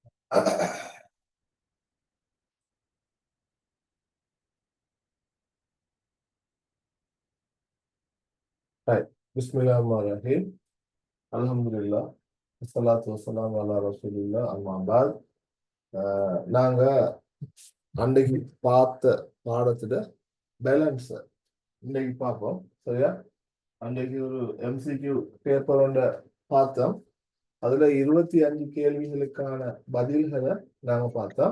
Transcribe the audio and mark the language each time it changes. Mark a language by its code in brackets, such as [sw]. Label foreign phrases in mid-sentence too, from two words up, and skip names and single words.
[en] Right. [ar] Bismillahirrahmanirrahim. Alhamdulillah. الصلاة والسلام على رسول الله أما بعد. [ta] நாங்க அன்றைக்கு பார்த்த பாடத்துல பேலன்ஸ் இன்னைக்கு பார்ப்போம். சரியா? அன்றைக்கு ஒரு [en] MCQ paper [ta] ஒன்றை பார்த்தோம். அதுல 25 கேள்விகளுக்கான பதில்களை நாங்க பார்த்தோம்.